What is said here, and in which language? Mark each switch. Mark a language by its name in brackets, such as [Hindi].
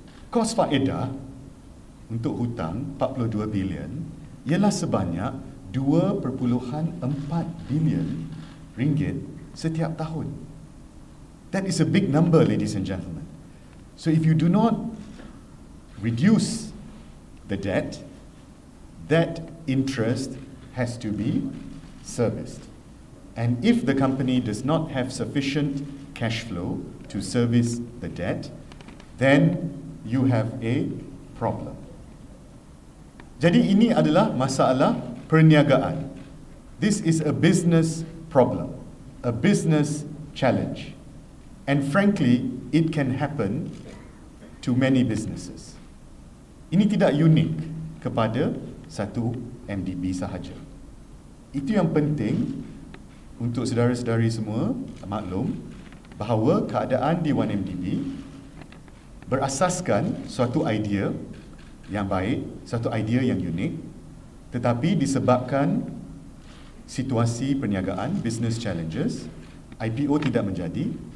[Malay] Kos faedah untuk hutang 42 bilion ialah sebanyak 2.4 bilion ringgit setiap tahun. [English] That is a big number, ladies and gentlemen. So if you do not reduce the debt, that interest has to be serviced. And if the company does not have sufficient cash flow to service the debt, then you have a problem. [Malay] Jadi ini adalah masalah perniagaan. [English] This is a business problem, a business challenge. And frankly, it can happen to many businesses. [Malay] Ini tidak unik kepada satu MDB sahaja. Itu yang penting untuk saudara-saudari semua maklum bahawa keadaan di 1MDB berasaskan suatu idea yang baik, suatu idea yang unik, tetapi disebabkan situasi perniagaan, business challenges, IPO tidak menjadi.